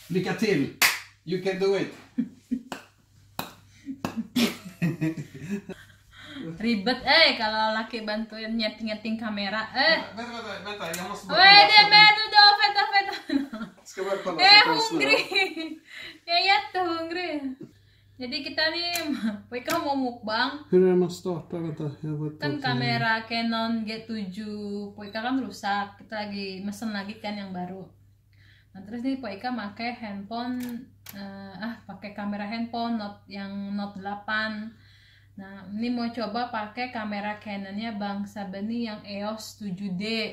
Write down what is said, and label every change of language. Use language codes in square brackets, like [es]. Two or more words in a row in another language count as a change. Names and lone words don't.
[sv] Lycka till! [en] You can do it! [id] Ribet kalau laki bantuin nyeting kamera. [sv] Vänta, jag måste Vad är det med nu då? Vänta. Ska bara kolla Jag är så hungrig. Jag är jättehungrig. [id] Jadi kita nih, Poika mau mukbang. [sv] Hur är det man startar? Vänta, [id] Kan kamera Canon G7 Poika kan rusak. Kita lagi mesen lagi kan yang baru. Nah terus nih Poika pakai handphone, pakai kamera handphone yang Note 8. Nah ini mau coba pakai kamera Canonnya Bang Sabeni yang EOS 7D.